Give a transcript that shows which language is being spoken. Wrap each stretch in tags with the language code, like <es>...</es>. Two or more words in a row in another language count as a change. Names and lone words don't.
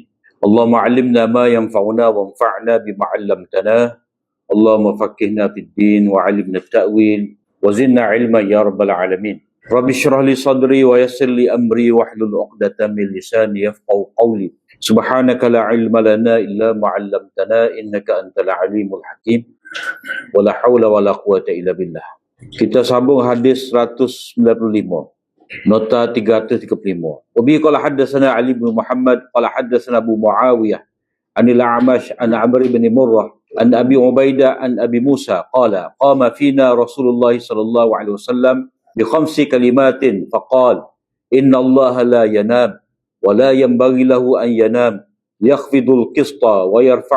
<ar>اللهم علمنا ما ينفعنا وانفعنا بما علمتنا. اللهم فقهنا في الدين وعلمنا التأويل وزدنا علما يا رب العالمين. رب اشرح لي صدري ويسر لي أمري واحلل عقدة من لساني يفقه قولي. سبحانك لا علم لنا إلا ما علمتنا إنك أنت العليم الحكيم. ولا حول ولا قوة إلا بالله.</ar> <ms>Kita sambung hadis 195. Nota 335.</ms> <ar>وبه قال حدثنا علي بن محمد قال حدثنا أبو معاوية عن الأعمش عن عمرو بن مرة عن أبي عبيدة عن أبي موسى قال قام فينا رسول الله صلى الله عليه وسلم بخمس كلمات فقال إن الله لا ينام ولا ينبغي له أن ينام يخفض القسط و</ar>